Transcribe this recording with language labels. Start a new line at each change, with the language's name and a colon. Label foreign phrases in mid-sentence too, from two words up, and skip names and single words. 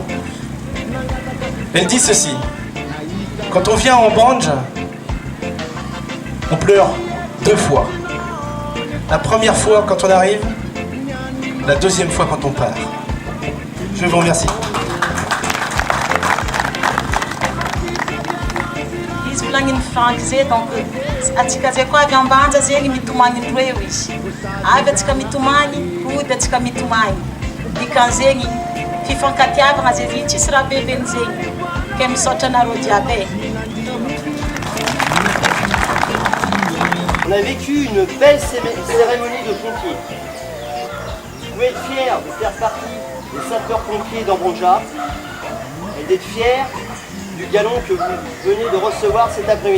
French: Elle dit ceci: quand on vient en Banj, on pleure 2 fois. La première fois quand on arrive, la deuxième fois quand on part. Je vous remercie.
Malagasy: Langin francais donc atika zay koa avy ambanja zegny mitomagny roeo izy avy atsika mitomagny hody atsika mitomagny dikan'zegny fifankatiavagna zay tsisy raha beben'zegny ke misaotra anareo jiaby.
French: On a vécu une belle cérémonie de pompiers. Vous pouvez être fiers de faire partie des sapeurs-pompiers d'Ambonja et d'être fiers du galon que vous venez de recevoir cet après-midi.